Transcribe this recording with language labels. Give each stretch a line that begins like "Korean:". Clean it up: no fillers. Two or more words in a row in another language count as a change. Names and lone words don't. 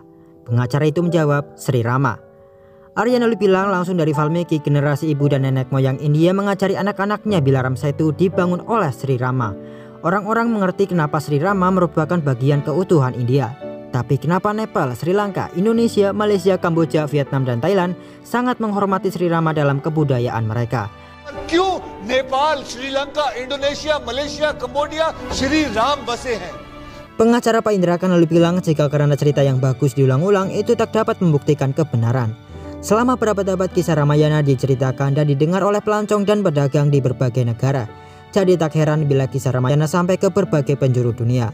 Indonesian: Pengacara itu menjawab, Sri Rama. Aryan lalu bilang langsung dari Valmiki, generasi ibu dan nenek moyang India mengajari anak-anaknya bila Ram Setu dibangun oleh Sri Rama. Orang-orang mengerti kenapa Sri Rama merupakan bagian keutuhan India. Tapi kenapa Nepal, Sri Lanka, Indonesia, Malaysia, Kamboja, Vietnam, dan Thailand sangat menghormati Sri Rama dalam kebudayaan mereka?
Hindi: क्यों नेपाल, श्रीलंका, इंडोनेशिया, मलेशिया, कंबोडिया श्री राम बसे हैं?
Indonesian: Pengacara Pak Indra Khan lalu bilang jika karena cerita yang bagus diulang-ulang itu tak dapat membuktikan kebenaran. Selama berabad-abad kisah Ramayana diceritakan dan didengar oleh pelancong dan pedagang di berbagai negara. Jadi tak heran bila kisah Ramayana sampai ke berbagai penjuru dunia.